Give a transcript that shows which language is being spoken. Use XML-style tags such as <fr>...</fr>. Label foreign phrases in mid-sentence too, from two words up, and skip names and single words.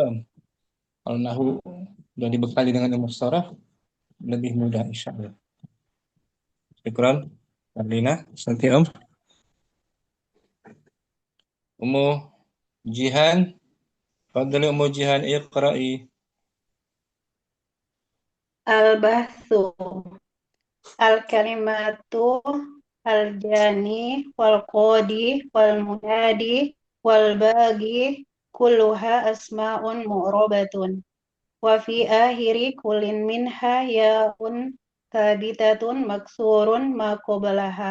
<id>Kalau nahwu udah dibekali dengan ilmu saraf lebih mudah insyaallah. Syukran, Arlina. Santi Om.</id> <ar>أم جيهان، فضلي أم جيهان اقرئي. البحث. الكلمة الجاني والقاضي والمنادي والباغي كلها أسماء معربة. وفي آخر كل منها ياء ثابتة مكسور ما قبلها.</ar>